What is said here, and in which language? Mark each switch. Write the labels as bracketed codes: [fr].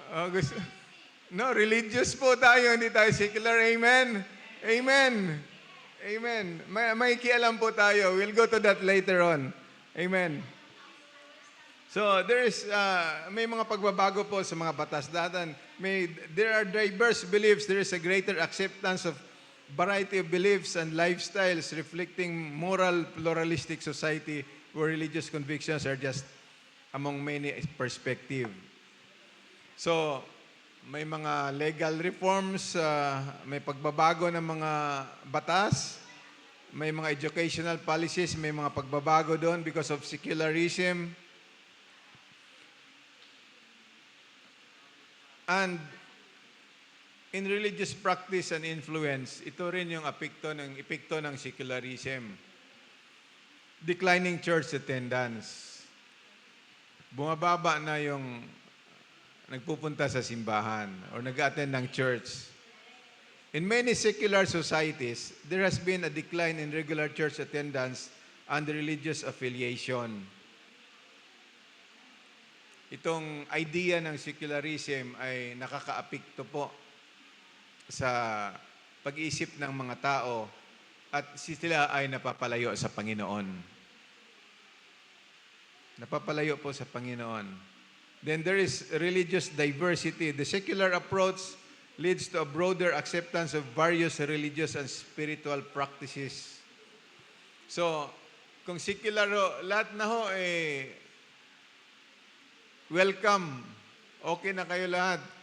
[tl] Gusto. No, religious po tayo, hindi tayo secular. Amen? Amen? Amen. May kialam po tayo. [en] We'll go to that later on. Amen. [tl] So, may mga pagbabago po sa mga batas datan. [en] There are diverse beliefs. There is a greater acceptance of variety of beliefs and lifestyles reflecting moral, pluralistic society where religious convictions are just among many perspectives. [tl] So, may mga legal reforms, may pagbabago ng mga batas, may mga educational policies, may mga pagbabago doon [en] because of secularism. And in religious practice and influence, [tl] ito rin yung epekto ng [en] secularism. Declining church attendance. [tl] bumababa na yung nagpupunta sa simbahan or nag-attend ng church. [en] In many secular societies, there has been a decline in regular church attendance and religious affiliation. [tl] Itong idea ng secularism ay nakakaapekto po sa pag-iisip ng mga tao at sila ay napapalayo sa Panginoon. Napapalayo po sa Panginoon. [en] Then there is religious diversity. The secular approach leads to a broader acceptance of various religious and spiritual practices. [tl] So, kung secular ho, lahat na ho welcome. Okay na kayo lahat.